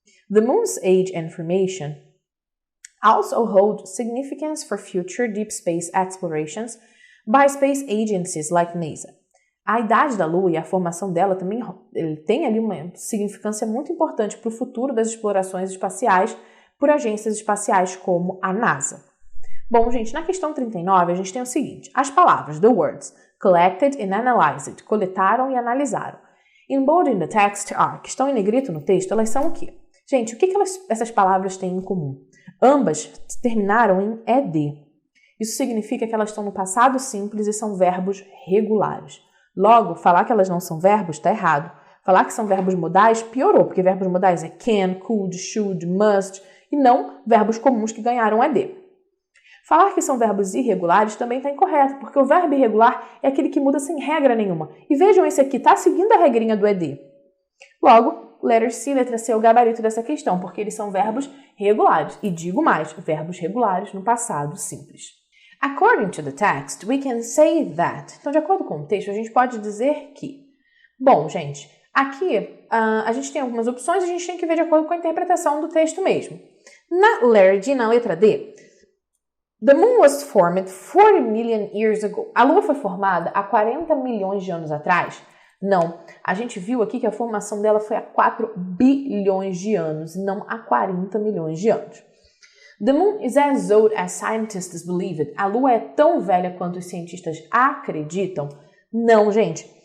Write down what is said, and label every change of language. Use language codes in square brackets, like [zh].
[en] The moon's age and formation also hold significance for future deep space explorations by space agencies like NASA. [pt] A idade da Lua e a formação dela também tem ali uma significância muito importante para o futuro das explorações espaciais por agências espaciais como a NASA. Bom, gente, na questão 39 a gente tem o seguinte: as palavras, [en] the words, [pt] collected and analyzed, coletaram e analisaram. [en] In bold in the text are, [pt] que estão em negrito no texto, elas são o quê? Gente, o que essas palavras têm em comum? Ambas terminaram em ed. Isso significa que elas estão no passado simples e são verbos regulares. Logo, falar que elas não são verbos está errado. Falar que são verbos modais piorou, porque verbos modais é can, could, should, must, e não verbos comuns que ganharam ED. Falar que são verbos irregulares também está incorreto, porque o verbo irregular é aquele que muda sem regra nenhuma. E vejam, esse aqui está seguindo a regrinha do ED. Logo, [en] letter C, [pt] letra C é o gabarito dessa questão, porque eles são verbos regulares. E digo mais, verbos regulares no passado simples. [en] According to the text, we can say that. [pt] Então, de acordo com o texto, a gente pode dizer que... Bom, gente, aqui a gente tem algumas opções, a gente tem que ver de acordo com a interpretação do texto mesmo. [en] Na letter D, [pt] na letra D, [en] the moon was formed 40 million years ago. [pt] A Lua foi formada há 40 milhões de anos atrás? Não. A gente viu aqui que a formação dela foi há 4 bilhões de anos, não há 40 milhões de anos. [en] The moon is as old as scientists believe it. [pt] A Lua é tão velha quanto os cientistas acreditam? Não, gente.